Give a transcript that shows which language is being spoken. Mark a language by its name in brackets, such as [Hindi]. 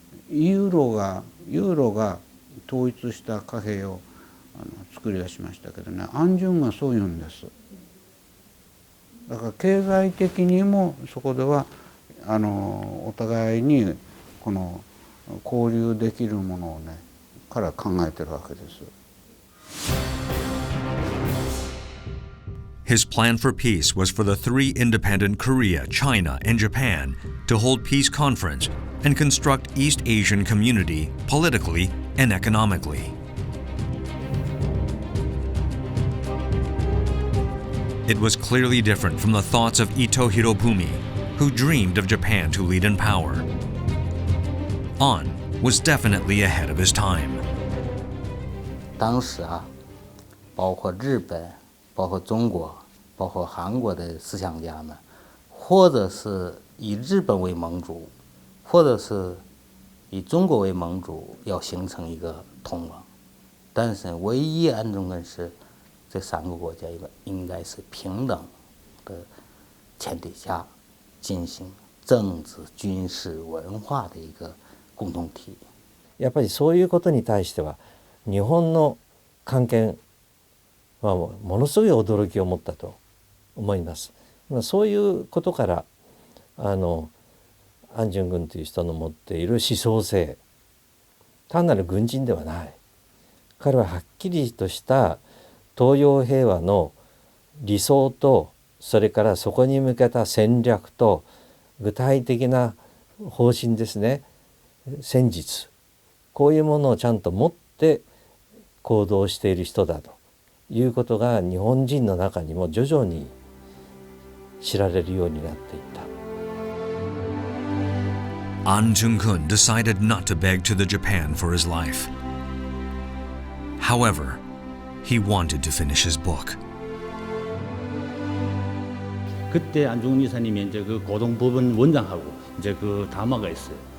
[Japanese] ユーロが統一した貨幣を作り出しましたけどね、アン・ジュンがそう言うんです。だから経済的にもそこではお互いにこの交流できるものをねから考えてるわけです。 [English] His plan for peace was for the three independent Korea, China, and Japan to hold peace conference and construct East Asian community politically and economically. It was clearly different from the thoughts of Ito Hirobumi, who dreamed of Japan to lead in power. Ahn was definitely ahead of his time. [Chinese] 当时包括日本、包括中国、包括韩国的思想家们，或者是以日本为盟主，或者是以中国为盟主，要形成一个同盟。但是唯一安中根是这三个国家应该是平等的前提下进行政治、军事、文化的一个共同体。 [Japanese] やっぱりそういうことに対しては日本の関係はものすごい驚きを持ったと思います。そういうことからアン・ジュングンという人の持っている思想性、単なる軍人ではない。彼ははっきりとした東洋平和の理想と、それからそこに向けた戦略と具体的な方針ですね、戦術、こういうものをちゃんと持って行動している人だということが日本人の中にも徐々に知られるようになっていった。 [English] Ahn Jung-geun decided not to beg to the Japan for his life. However, he wanted to finish his book. [Korean] 그때 안중근 이사님이 이제 그 고등법원 원장하고 이제 그 담화가 있어요.